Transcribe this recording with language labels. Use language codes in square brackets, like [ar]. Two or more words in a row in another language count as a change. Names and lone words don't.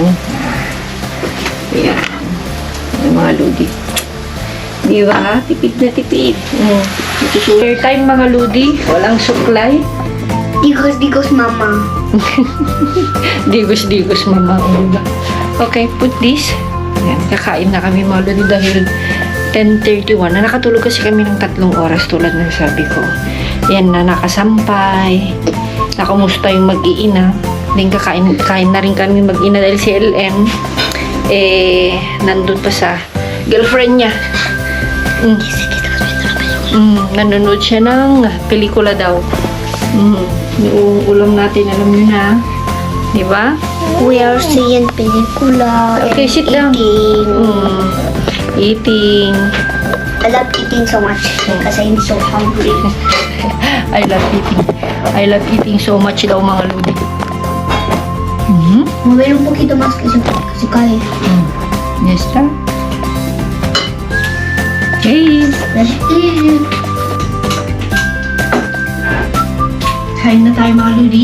[tl] Ayan. Yung mga ludi. Di ba? Tipid na tipid. [en] Share time [tl] mga ludi. Walang suklay. Digos, mama. Digos, mama. Diba? [en] Okay, put this. [tl] Ayan, kakain na kami mga lodi dahil 10:31. Na nakatulog kasi kami ng 3 oras tulad ng sabi ko. Ayan na, nakasampay. Nakumusta yung mag-iina. Then kain na rin kami mag-ina dahil si LM nandun pa sa girlfriend niya. Nanonood siya ng pelikula daw. Yung ulam natin, alam niyo na. Di ba? [en] We are seeing pelikula. Okay, and sit down. Eating. I love eating so much because I'm so hungry. I love eating so much [tl] daw mga lodi. [es] Mover un poquito más que se cae. [en] Yes, sir. Okay. [tl] Kain na tayo mga lodi.